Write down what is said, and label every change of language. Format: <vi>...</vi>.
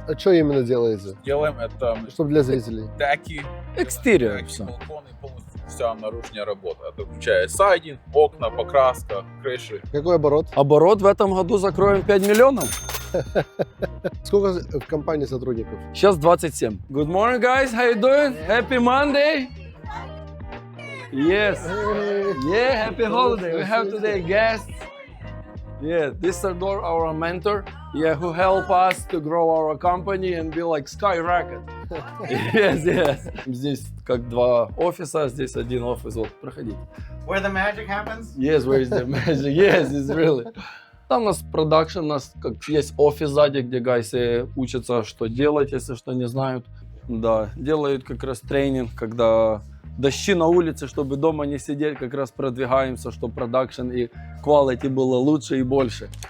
<ru>А что именно делаете? Делаем это Чтобы для зрителей. деки, Экстериор деки, все. балконы, полностью вся наружная работа. Это включает сайдинг, окна, покраска, крыши. Какой оборот? Оборот в этом году закроем 5 миллионов. Сколько в компании сотрудников? Сейчас 27.</ru> <en>Good morning, guys. How you doing? Happy Monday. Yes. Yeah, happy holiday. We have today guests. Yeah, this is Sardor, our mentor. Yeah, who help us to grow our company and be like skyrocket. Yes, yes.</en> <ru>Здесь как два офиса, здесь один офис. Вот, проходите.</ru> <en>Where the magic happens? Yes, where is the magic? Yes, it's really.</en> <ru>Там у нас продакшн, у нас как есть офис сзади, где гайсы учатся, что делать, если что не знают. Да, делают как раз тренинг, когда дожди на улице, чтобы дома не сидеть, как раз продвигаемся, чтобы продакшн и quality было лучше и больше.</ru>